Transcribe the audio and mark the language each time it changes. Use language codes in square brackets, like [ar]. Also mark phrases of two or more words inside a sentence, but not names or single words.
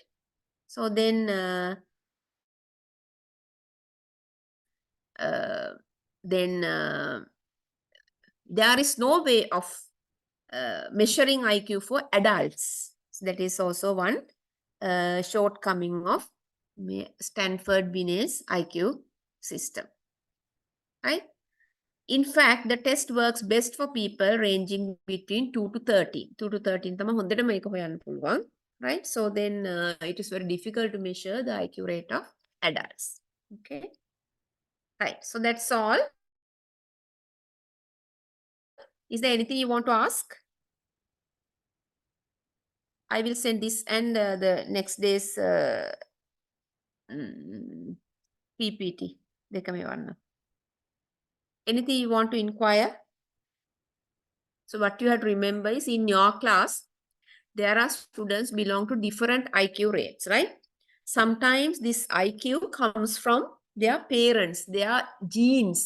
[en] So then there is no way of measuring IQ for adults. So that is also one shortcoming of Stanford-Binet's IQ system, right? In fact, the test works best for people ranging between 2 to 13. [si] 2 to 13 තමයි හොඳට මේක හොයන්න පුළුවන්, [en] right? So then it is very difficult to measure the IQ rate of adults. Okay, right. So that's all. Is there anything you want to ask? I will send this and the next day's PPT. [si] දෙකම එවන්න. [en] Anything you want to inquire? So what you have to remember is in your class, there are students belong to different IQ rates, right? Sometimes this IQ comes from their parents, their genes.